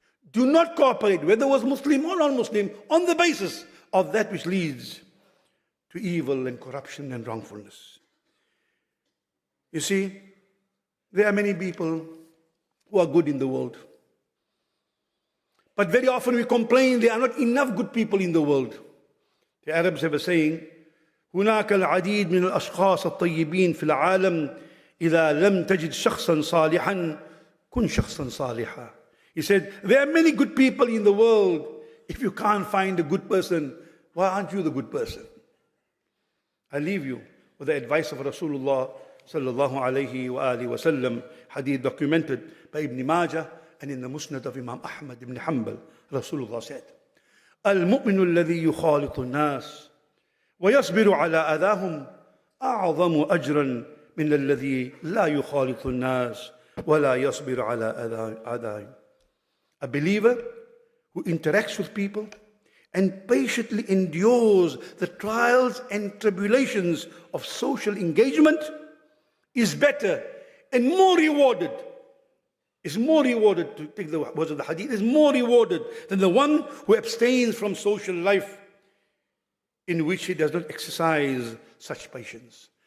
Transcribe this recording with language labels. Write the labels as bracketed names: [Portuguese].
[English] Do not cooperate, whether it was Muslim or non-Muslim, on the basis of that which leads to evil and corruption and wrongfulness. You see, there are many people who are good in the world. But very often we complain there are not enough good people in the world. The Arabs have a saying, [Arabic] هناك العديد من الأشخاص الطيبين في العالم إذا لم تجد شخصا صالحا كن شخصا صالحا. [English] He said, there are many good people in the world. If you can't find a good person, why aren't you the good person? I leave you with the advice of Rasulullah sallallahu alayhi wa alihi wa sallam, hadith documented by Ibn Majah and in the Musnad of Imam Ahmad ibn Hanbal. Rasulullah said, [Arabic] المؤمن الذي يخالط الناس ويصبر على أذاهم أعظم أجرا من الذي لا يخالط الناس ولا يصبر على أذاهم. [English] A believer who interacts with people and patiently endures the trials and tribulations of social engagement is better and more rewarded. Is more rewarded, to take the words of the hadith, is more rewarded than the one who abstains from social life in which he does not exercise such patience.